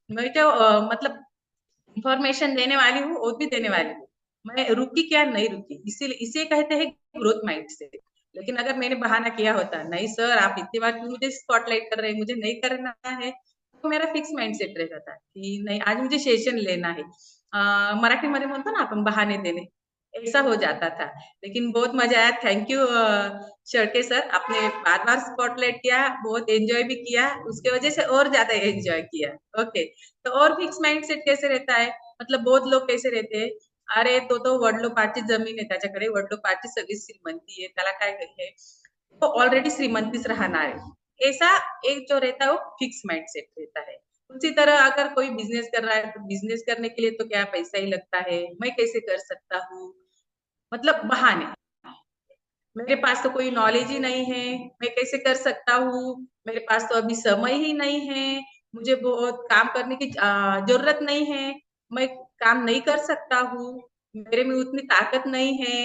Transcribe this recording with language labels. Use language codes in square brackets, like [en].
[hi] मैं जो मतलब इंफॉर्मेशन देने वाली हूँ वो भी देने वाली हूँ। मैं रुकी क्या? नहीं रुकी। इसीलिए इसे कहते हैं ग्रोथ माइंड से। लेकिन अगर मैंने बहाना किया होता, नहीं सर आप इतनी बार क्यों मुझे स्पॉटलाइट कर रहे हैं, मुझे नहीं करना है, तो मेरा फिक्स माइंड सेट रहता था कि नहीं आज मुझे सेशन लेना है। [mr] मराठीमध्ये म्हणतो ना आपण बहाने देने, [hi] ऐसा हो जाता था। लेकिन बहुत मजा आया। थैंक यू शर्टे सर, आपने बार बार स्पॉटलाइट किया, बहुत एंजॉय भी किया, उसके वजह से और ज्यादा एंजॉय किया। ओके। तो और फिक्स माइंडसेट कैसे रहता है? मतलब बहुत लोग कैसे रहते हैं, अरे तो [mr] वडिलोपार्जित जमीन आहे त्याच्याकडे, वडिलोपार्जित सगळी श्रीमंती आहे, त्याला काय आहे, तो ऑलरेडी श्रीमंतीच राहणार [hi] है, ऐसा एक जो रहता है वो फिक्स माइंडसेट रहता है। उसी तरह अगर कोई बिजनेस कर रहा है तो बिजनेस करने के लिए तो क्या पैसा ही लगता है, मैं कैसे कर सकता हूँ, मतलब बहाने। मेरे पास तो कोई नॉलेज ही नहीं है, मैं कैसे कर सकता हूँ, मेरे पास तो अभी समय ही नहीं है, मुझे बहुत काम करने की जरूरत नहीं है, मैं काम नहीं कर सकता हूँ, मेरे में उतनी ताकत नहीं है।